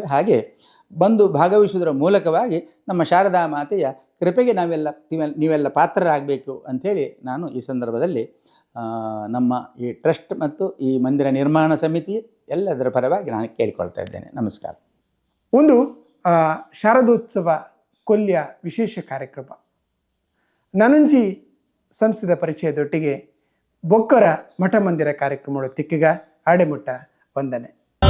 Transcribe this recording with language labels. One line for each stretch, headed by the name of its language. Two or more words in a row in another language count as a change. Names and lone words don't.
Kannada: ಹಾಗೆ ಬಂದು ಭಾಗವಹಿಸುವುದರ ಮೂಲಕವಾಗಿ ನಮ್ಮ ಶಾರದಾ ಮಾತೆಯ ಕೃಪೆಗೆ ನೀವೆಲ್ಲ ಪಾತ್ರರಾಗಬೇಕು ಅಂಥೇಳಿ ನಾನು ಈ ಸಂದರ್ಭದಲ್ಲಿ ನಮ್ಮ ಈ ಟ್ರಸ್ಟ್ ಮತ್ತು ಈ ಮಂದಿರ ನಿರ್ಮಾಣ ಸಮಿತಿ ಎಲ್ಲದರ ಪರವಾಗಿ ನಾನು ಕೇಳಿಕೊಳ್ತಾ ಇದ್ದೇನೆ. ನಮಸ್ಕಾರ.
Tulu: ಒಂದು ಶಾರದೋತ್ಸವ ಕೊಲ್ಯ ವಿಶೇಷ ಕಾರ್ಯಕ್ರಮ ನನಂಜಿ ಸಂಸ್ಥೆದ ಪರಿಚಯದೊಟ್ಟಿಗೆ ಬೊಕ್ಕರ ಮಠ ಮಂದಿರ ಕಾರ್ಯಕ್ರಮಗಳು ತಿಕ್ಕಿಗ ಆಡೆಮುಟ್ಟ ವಂದನೆ.